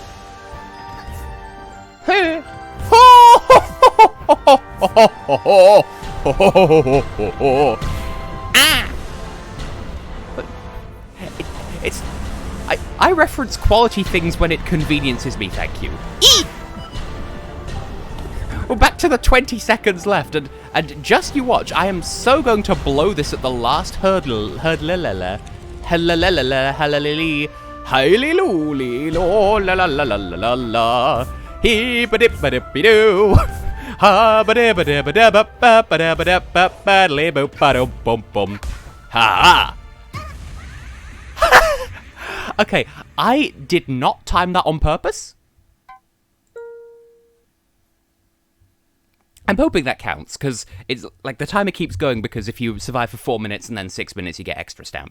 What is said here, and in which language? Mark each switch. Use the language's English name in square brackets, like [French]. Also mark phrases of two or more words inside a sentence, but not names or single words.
[English] I reference quality things when it conveniences me, thank you. We're back to the 20 seconds left, and just you watch, I am so going to blow this at the last hurdle. Hallelujah. Hallelujah. Hallelujah. La la la la la la. He ba dip ba dip be doo. Ha ba dip ba dip ba dip ba ba ba ba ba ba ba le bo ba do bum bum. Ha. Okay, I did not time that on purpose. I'm hoping that counts, because it's like the timer keeps going, because if you survive for 4 minutes and then 6 minutes, you get extra stamps.